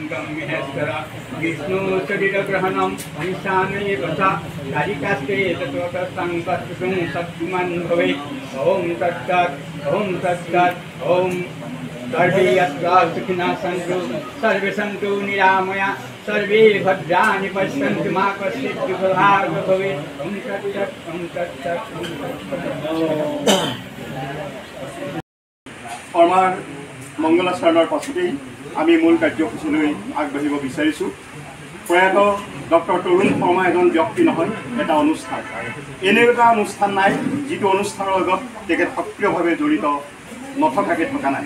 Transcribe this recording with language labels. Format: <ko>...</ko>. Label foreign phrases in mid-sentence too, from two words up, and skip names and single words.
<sa>महेश्वर विष्णुशरीरग्रहणम् ईशानेव च कारिकास्ते तत्त्वतस्तं कस्तुं शक्तिमान् भवेत् ॐ तत्सत् ॐ सर्वे यत्र सुखिनः सन्तु सर्वे सन्तु निरामया सर्वे भद्राणि पश्यन्तु मा कश्चित् दुःखभाग् भवेत् ॐ तत्सत् ॐ तत्सत् ॐ तत्सत्।</sa> <as>শৰ্মাৰ মংগলা চৰণৰ পাছতেই আমি মূল কাৰ্যসূচীলৈ আগবাঢ়িব বিচাৰিছোঁ। প্ৰয়াত ডক্টৰ তৰুণ শৰ্মা এজন ব্যক্তি নহয়, এটা অনুষ্ঠান। এনে এটা অনুষ্ঠান নাই যিটো অনুষ্ঠানৰ লগত তেখেত সক্ৰিয়ভাৱে জড়িত নথকাকৈ থকা নাই।</as>